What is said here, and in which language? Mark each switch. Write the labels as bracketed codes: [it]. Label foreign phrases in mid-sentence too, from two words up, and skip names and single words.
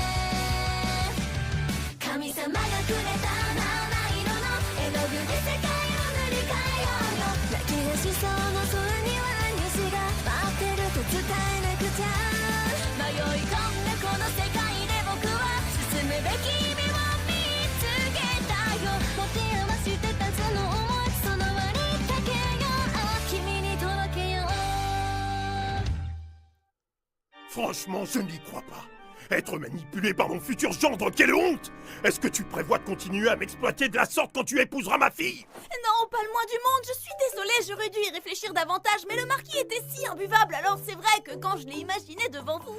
[ja] 神様がくれた七色の絵の具で世界を塗り替えようよ泣き出しそうな空にはニュースが待ってると伝えなくちゃ迷い込んだこの世界で僕は進むべき意味を見つけたよ持て余してたその想いその輪にかけよう君に届けよう [fr] Franchement, je n'y crois pas. Être manipulé par mon futur gendre, quelle honte! Est-ce que tu prévois de continuer à m'exploiter de la sorte quand tu épouseras ma fille? Non, pas le moins du monde. Je suis désolée, j'aurais dû y réfléchir davantage, mais le marquis était si imbuvable, alors c'est vrai que quand je l'ai imaginé devant vous...